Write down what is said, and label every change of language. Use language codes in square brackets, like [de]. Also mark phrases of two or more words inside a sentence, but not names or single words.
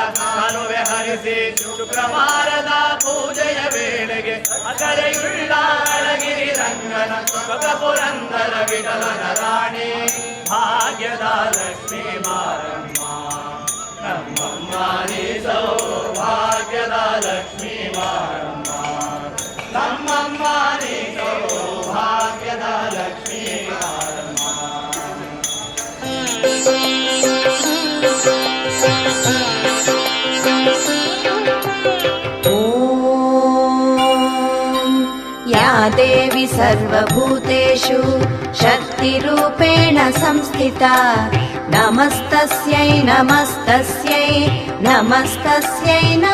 [kn] ಕಾಲುವೆ ಹರಿಸಿ ಶುಕ್ರವಾರದ ಪೂಜೆಯ ವೇಳೆಗೆ ಅಕರೆಯುಳ್ಳ ಅಳಗಿರಿ ರಂಗನ ಪುರಂದರ ವಿಠಲನ ರಾಣಿ ಭಾಗ್ಯದ ಲಕ್ಷ್ಮೀ ಬಾರಮ್ಮ ನಮ್ಮಮ್ಮ ನೀ ಸೌಭಾಗ್ಯದ ಲಕ್ಷ್ಮೀ ಬಾರಮ್ಮ ನಮ್ಮಮ್ಮ ನೀ ಸೌಭಾಗ್ಯದ ಲಕ್ಷ್ಮೀ ಬಾರಮ್ಮ [sa] या देवी सर्वभूतेषु शक्तिरूपेण संस्थिता नमस्तस्यै नमस्तस्यै नमस्तस्यै नमो।